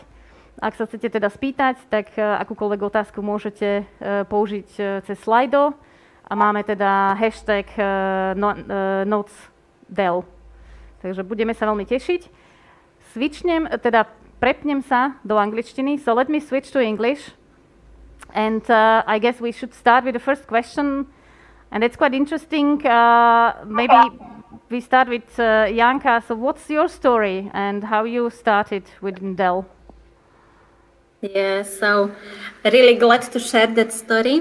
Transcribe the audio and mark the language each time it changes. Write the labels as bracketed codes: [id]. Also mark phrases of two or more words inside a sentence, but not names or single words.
[sk] Ak sa chcete teda spýtať, tak akúkoľvek otázku môžete použiť cez Slido. A máme teda hashtag Notes Dell. Takže budeme sa veľmi tešiť. Prepnem sa do angličtiny. [en] So let me switch to English. And I guess we should start with the first question. And it's quite interesting. Maybe we start with Janka. So what's your story and how you started with Dell? Yeah, so really glad to share that story.